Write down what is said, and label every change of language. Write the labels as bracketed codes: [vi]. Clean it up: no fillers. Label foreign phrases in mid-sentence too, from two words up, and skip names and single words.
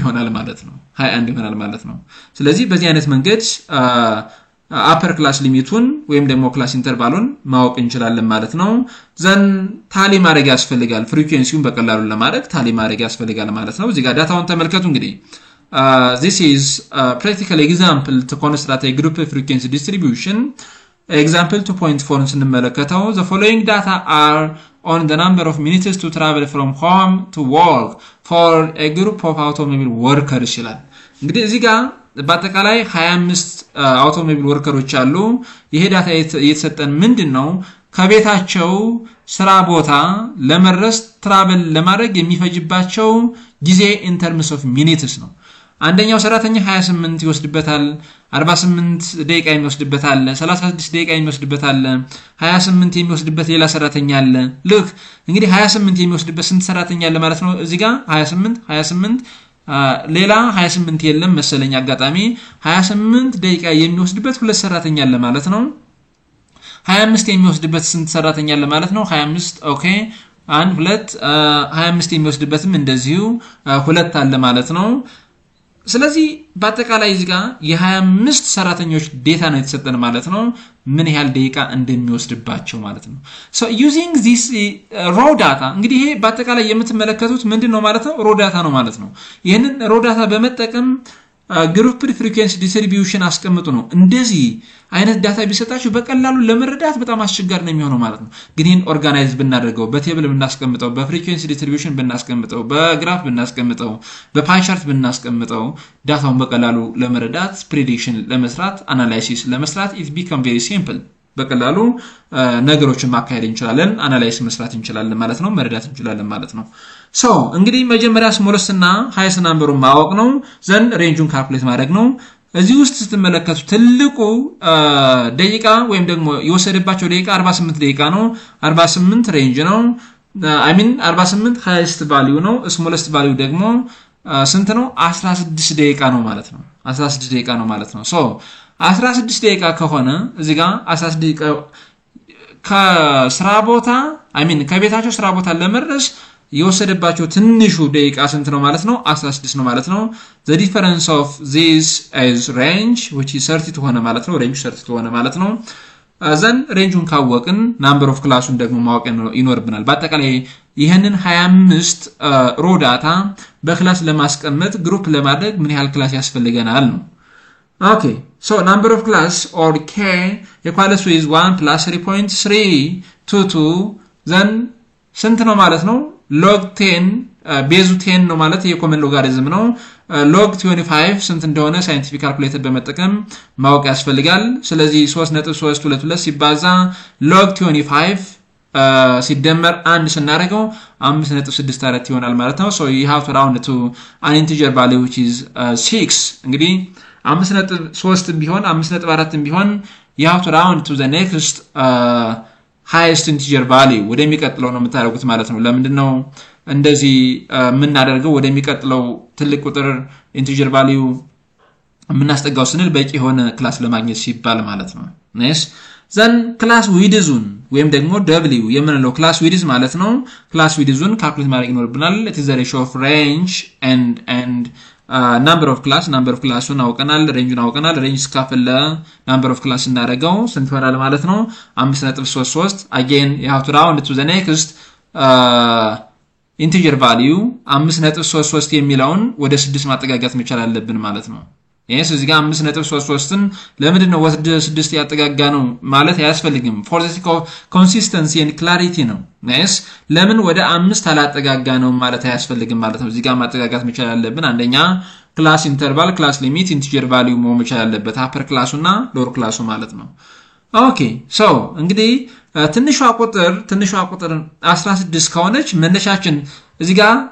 [am] ይሆናል ማለት ነው ስለዚህ በዚህ አይነት መንገድ [en] upper class limit-ን [am] ወይም ደግሞ [en] class interval-ን [am] ማወቅ እንችላለን ማለት ነው [en] then tally [am] ማድረግ ያስፈልጋል ፍሪኩዌንሲውን በቀላሉ ለማድረግ ታሊ ማድረግ ያስፈልጋል ማለት ነው እዚህ ጋር ዳታውን ተመልከቱ እንግዲህ [en] this is a practical example to construct a group frequency distribution example 2.4 ስንመለከተው the following data are on the number of minutes to travel from home to work for a group of automobile workers [am] ይላል እንግዲህ እዚህ ጋር በአጠቃላይ 25 [en] automobile workers [am] አሉ ይሄ ዳታ የተሰጠን ምንድነው ከቤታቸው ስራ ቦታ ለመድረስ ትራቨል ለማድረግ የሚፈጅባቸው ጊዜ [en] in terms of minutes [am] ነው አንደኛው ሰራተኛ 28 ይወስድበታል 48 ደቂቃ የሚወስድበታል 36 ደቂቃ የሚወስድበታል 28 የሚወስድበት ሌላ ሰራተኛ አለ ልክ እንግዲህ 28 የሚወስድበት ስንት ሰራተኛ አለ ማለት ነው እዚህ ጋር 28 ሌላ 28 የለም መሰለኝ አጋጣሚ 28 ደቂቃ የሚወስድበት ሁለት ሰራተኛ አለ ማለት ነው 25 የሚወስድበት ስንት ሰራተኛ አለ ማለት ነው 25 ኦኬ 1 2 25 የሚወስድበትም እንደዚሁ ሁለት አለ ማለት ነው ስለዚህ በአጠቃላይ እዚህ ጋር የ25 ሰራተኞች ዴታ ነው የተሰጠን ማለት ነው ምን ያህል ደቂቃ እንደሚወስድባቸው ማለት ነው [en] so using this raw data [am] እንግዲህ ይሄ በአጠቃላይ የምትመለከቱት ምንድነው ማለት ነው [en] raw data [am] ነው ማለት ነው ይሄንን [en] raw data [am] በመጠቀም [en] group frequency distribution [am] አስቀምጡ ነው እንደዚህ አይነት ዳታ ቢሰጣችሁ በቀላሉ ለመረዳት በጣም አስቸጋሪ ነው የሚሆነው ማለት ነው ግን ይሄን ኦርጋናይዝ ብናደርገው በቴብል ብናስቀምጠው [en] frequency distribution [am] ብናስቀምጠው በግራፍ ብናስቀምጠው [en] pie chart [am] ብናስቀምጠው ዳታውን በቀላሉ ለመረዳት ፕሬዲክሽን ለመስራት አናላይሲስ ለመስራት [en] it become very simple [am] በቀላሉ ነገሮችን ማካሄድ እንችላለን አናላይስ መስራት እንችላለን ማለት ነው መረዳት እንችላለን ማለት ነው so እንግዲህ መጀመሪያ ስሞለስት እና [en] highest number [am] ማወቅ ነው [en] then range [am] ካልኩሌት ማድረግ ነው እዚህ ውስጥ ስትመለከቱ ትልቁ ደቂቃ ወይም ደግሞ የወሰደባቸው ደቂቃ 48 ደቂቃ ነው 48 ሬንጅ ነው [en] I mean [am] 48 [en] highest value [am] ነው [en] smallest value [am] ደግሞ ስንት ነው 16 ደቂቃ ነው ማለት ነው 16 ደቂቃ ነው ማለት ነው so 16 ደቂቃ ከሆነ እዚህ ጋር 16 ደቂቃ ከስራ ቦታ [en] I mean [am] ከቤታቸው ስራ ቦታ ለመድረስ የወሰደባቸው ትንሹ ደቂቃ ስንት ነው ማለት ነው 16 ነው ማለት ነው [en] the difference of this is range which is 32 [am] ሆነ ማለት ነው range 32 ሆነ ማለት ነው [en] then range-ን [am] ካወቅን [en] number of class-ን [am] ደግሞ ማወቅ ይኖርብናል በአጠቃላይ ይሄንን 25 [en] raw data [am] በክላስ ለማስቀመጥ ግሩፕ ለማድረግ ምን ያህል ክላስ ያስፈልገናል ነው [en] okay so number of class or k equals with 1 plus [am] 3.322 then ስንት ነው ማለት ነው [en] log 10 [am] ቤዙ 10 ነው ማለት የኮመን ሎጋሪዝም ነው log 25 ስንት እንደሆነ ሳይንቲፊክ ካልኩሌተር በመጠቀም ማወቅ ያስፈልጋል ስለዚህ 3.322 ሲባዛ log 25 ሲደመር 1 ስናደርገው 5.64 ይሆናል ማለት ነው [en] so you have to round to an integer value which is 6 [am] እንግዲህ 5.3 ቢሆን 5.4 ቢሆን [en] you have to round to the next highest integer value [am] ወደሚቀጥለው ነው የምታደርጉት ማለት ነው ለምንድነው እንደዚህ የምናደርገው ወደሚቀጥለው ትልቅ ቁጥር [en] integer value [am] የምናስጠጋው ስንል በቂ የሆነ ክላስ ለማግኘት ሲባል ማለት ነው nice then [en] class width-ን [am] ወይም ደግሞ w የምንለው [en] class width [am] ማለት ነው [en] class width-ን [am] ካልኩሌት ማድረግ ይኖርብናል [en] it is the ratio of range and number of class-ን [am] አውቀናል range-ን አውቀናል range ስካፈለ [en] number of class [am] እናደርገው ስንት ይሆናል ማለት ነው 5.33 [en] again you have to round to the next integer value [am] 5.33 የሚለውን ወደ 6 ማጠጋጋት መቻል አለብን ማለት ነው yes እዚህ ጋር 5.33ን ለምንድነው ወደ 6 ያጠጋጋ ነው ማለት አያስፈልግም [en] for the sake of consistency and clarity [am] ነው yes ለምን ወደ 5 አላጠጋጋ ነው ማለት አያስፈልግም ማለት ነው እዚህ ጋር ማጠጋጋት መቻል አለብን አንደኛ [en] class interval class limit integer value [am] መሆን መቻል አለበት አፐር ክላሱና ሎወር ክላሱ ማለት ነው [en] okay so [am] እንግዲህ ትንሿ ቁጥር 16 ከሆነች መነሻችን እዚህ ጋር